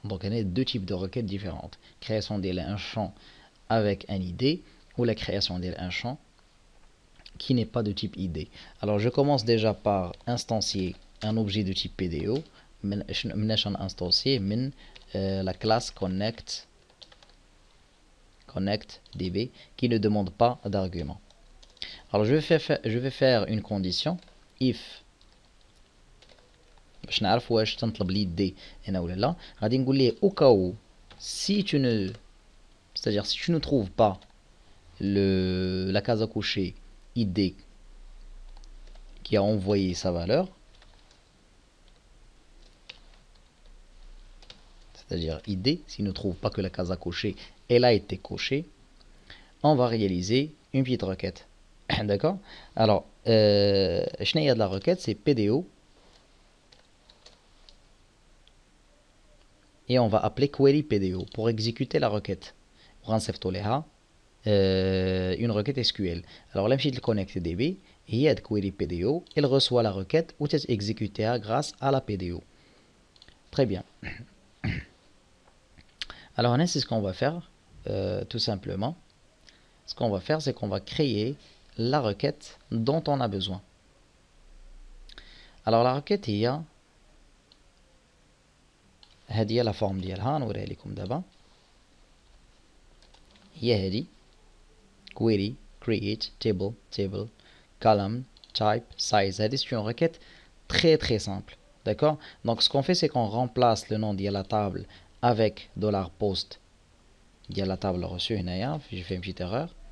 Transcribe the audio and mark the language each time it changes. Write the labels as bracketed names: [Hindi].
[French] Donc il y a deux types de requêtes différentes. Création d'un champ avec un ID ou la création d'un champ qui n'est pas de type ID. Alors je commence déjà par instancier un objet de type PDO. instancier la classe connect db qui ne demande pas d'argument. Alors je vais faire une condition if [Arabic] باش نعرف واش تنطلب لي دي هنا ولا لا. غادي نقول ليه [French] au cas où si tu ne c'est-à-dire si tu ne trouves pas la case à cocher id qui a envoyé sa valeur, c'est-à-dire id s'il ne trouve pas que la case à cocher elle a été cochée, on va réaliser une petite requête. D'accord. Alors [Arabic] شنو هي [French] de la requête, c'est PDO et on va appeler query PDO pour exécuter la requête. Une requête SQL. Alors là, je vais connecter DB, il y a query PDO, il reçoit la requête ou est exécutée grâce à la PDO. Très bien. Alors c'est ce qu'on va faire tout simplement. Ce qu'on va faire, c'est qu'on va créer la requête dont on a besoin. Alors la requête [Arabic] هي هذه [French] la forme [Arabic] ديالها نوريها لكم دابا. هي هذه [English] query create table column type size. [French] C'est une requête très simple, d'accord. Donc ce qu'on fait, c'est qu'on remplace le nom de la table avec $post de la table reçue. J'ai fait une petite erreur.